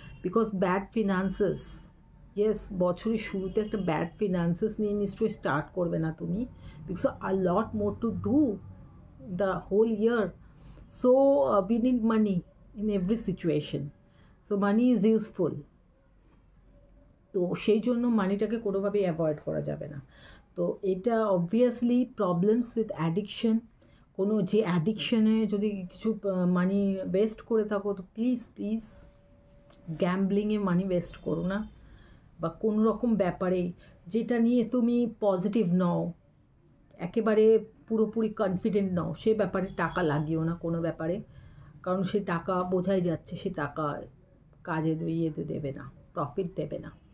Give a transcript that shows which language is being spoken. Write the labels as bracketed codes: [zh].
[bn] Because bad ফিনান্সেস, yes, বছরের শুরুতে একটা ব্যাড ফিনান্সেস নিয়ে নিশ্চয়ই স্টার্ট করবে না তুমি, [en] Because are lot more to do the whole year. So we need money in every situation. So money is useful. [bn] তো সেই জন্য মানিটাকে কোনোভাবেই অ্যাভয়েড করা যাবে না। তো এটা অবভিয়াসলি প্রবলেমস উইথ অ্যাডিকশন। কোনো যে অ্যাডিকশনে যদি কিছু মানি ওয়েস্ট করে থাকো তো প্লিজ গ্যাম্বলিংয়ে মানি ওয়েস্ট করো না, বা কোনো রকম ব্যাপারে যেটা নিয়ে তুমি পজিটিভ নও, একেবারে পুরোপুরি কনফিডেন্ট নও, সে ব্যাপারে টাকা লাগিও না কোনো ব্যাপারে, কারণ সে টাকা বোঝাই যাচ্ছে সে টাকা কাজে ইয়েতে দেবে না, প্রফিট দেবে না।